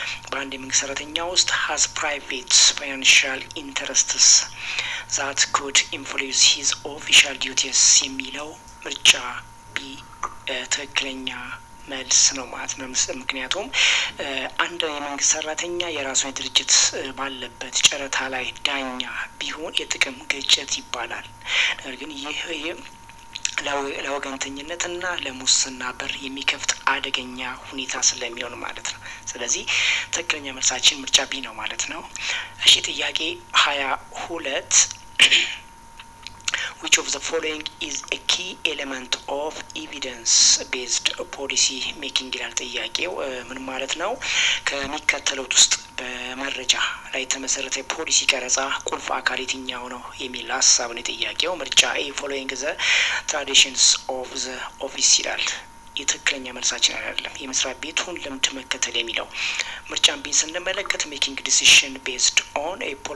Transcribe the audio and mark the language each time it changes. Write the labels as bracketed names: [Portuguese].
[Amharic] በአንድ የመንግስት ሰራተኛ ውስጥ [English] has private financial interests that could influence his official duties [Amharic] የሚለው ምርጫ ቢ ትክክለኛ መልስ ነው ማለት ነው። ምክንያቱም አንድ የመንግስት ሰራተኛ የራሱን ድርጅት ባለበት ጨረታ ላይ ዳኛ ቢሆን የጥቅም ግጭት ይባላል። ነገር ግን ይህ ለወገንተኝነትና ለሙስና በር የሚከፍት አደገኛ ሁኔታ ስለሚሆን ማለት ነው። ስለዚህ ትክክለኛ መልሳችን ምርጫ ቢ ነው ማለት ነው። እሺ ጥያቄ 22 [English] which of the following is a key element of evidence based policy making [Amharic] ይላል ጥያቄው። ምን ማለት ነው? ከሚከተሉት ውስጥ በመረጃ ላይ የተመሰረተ ፖሊሲ ቀረጻ ቁልፍ አካል የትኛው ነው የሚል ሀሳብ ነው ጥያቄው። ምርጫ ኤ [English] following the traditions of the office [Amharic] ይላል። የትክክለኛ መልሳችን አይደለም። የመስሪያ ቤቱን ልምድ መከተል የሚለው። ምርጫን ቢን ስንመለከት [English] making decision based on a